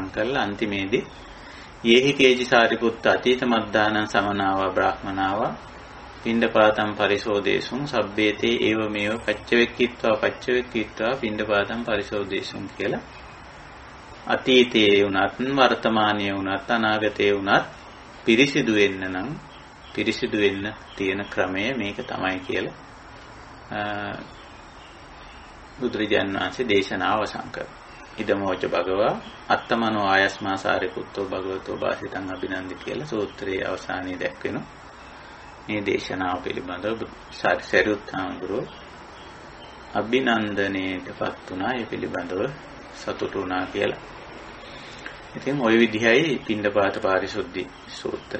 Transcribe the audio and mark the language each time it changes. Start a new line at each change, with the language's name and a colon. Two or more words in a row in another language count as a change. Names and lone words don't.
Sinhala: කරලා අන්තිමේදී
Pali: යේහි කේජි සාරිපුත්ත අතීත මද්දානං සමනාවා බ්‍රාහ්මනාවා පිණ්ඩපාතං පරිසෝදේසුං සබ්බේතේ ඒව මේව පච්චවෙක්කීත්වා පිණ්ඩපාතං පරිසෝදේසුං
Sinhala: කියලා අතීතයේ වුණත් වර්තමානයේ වුණත් අනාගතයේ වුණත් පිරිසිදු වෙන්න නම් පිරිසිදු වෙන්න තියෙන ක්‍රමය මේක තමයි කියලා බුදුරජාණන් වහන්සේ දේශනාව අවසන් කරා.
Pali: ඉදමෝච භගවා අත්තමනෝ ආයස්මා සාරිපුත්තෝ භගවතෝ වාසිතං අභිනන්දි
Sinhala: කියලා සූත්‍රයේ අවසානයේ දැක්වෙනවා. මේ දේශනාව පිළිබඳව සරියුත් හාමුදුරුවෝ අභිනන්දනයටපත් වුණා. ඒ පිළිබඳව සතුටු වුණා කියලා. ඉතින් ওই විදිහයි පිණ්ඩපාත පාරිශුද්ධි සූත්‍රය.